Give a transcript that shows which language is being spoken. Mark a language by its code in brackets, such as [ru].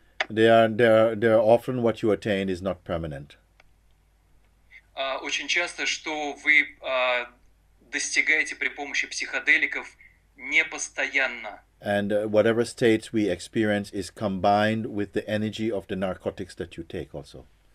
[en] They are often what you attain is not permanent. [ru] Очень часто, что вы достигаете при помощи психоделиков, не постоянно. [en] And whatever states we experience is combined with the energy of the narcotics that you take also.